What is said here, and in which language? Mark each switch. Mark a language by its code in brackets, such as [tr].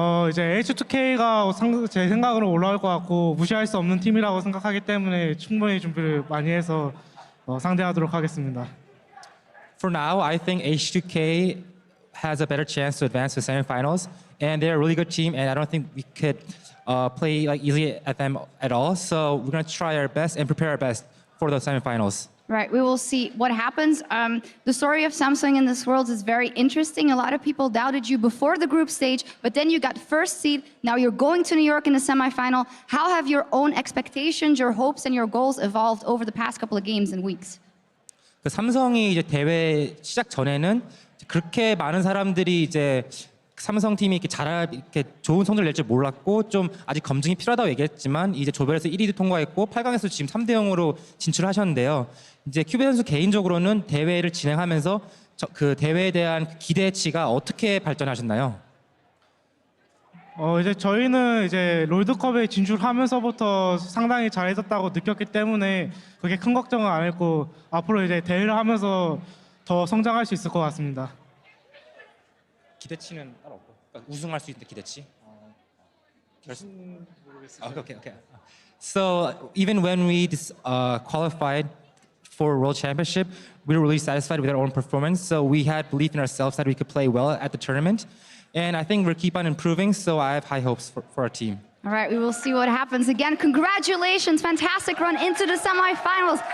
[ko] 이제 H2K가 제 생각으로 올라올 것 같고 무시할 수 없는 팀이라고 생각하기 때문에 충분히 준비를 많이 해서 상대하도록 하겠습니다. [en] For now, I think H2K has a better chance to advance to semifinals, and they're a really good team, and I don't think we could play like easily at them at all. So we're gonna try our best and prepare our best for the semifinals. Right, we will see what happens. The story of Samsung in this world is very interesting. A lot of people doubted you before the group stage, but then you got first seed. Now you're going to New York in the semifinal. How have your own expectations, your hopes, and your goals evolved over the past couple of games and weeks? [ko] 그 삼성이 이제 대회 시작 전에는 그렇게 많은 사람들이 이제 삼성 팀이 이렇게 좋은 성적을 낼 줄 몰랐고 좀 아직 검증이 필요하다고 얘기했지만 이제 조별에서 1위도 통과했고 8강에서 지금 3대 0으로 진출하셨는데요. 이제 큐베 선수 개인적으로는 대회를 진행하면서 그 대회에 대한 기대치가 어떻게 발전하셨나요? 이제 저희는 이제 롤드컵에 진출하면서부터 상당히 잘해졌다고 느꼈기 때문에 그게 큰 걱정은 안 했고 앞으로 이제 대회를 하면서 더 성장할 수 있을 것 같습니다. 기대치는 따로 없고 그러니까 우승할 수 있는 기대치? [en] Okay. So even when we qualified for World Championship, we were really satisfied with our own performance. So we had belief in ourselves that we could play well at the tournament. And I think we'll keep on improving, so I have high hopes for our team. All right, we will see what happens. Again, congratulations, fantastic run into the semifinals.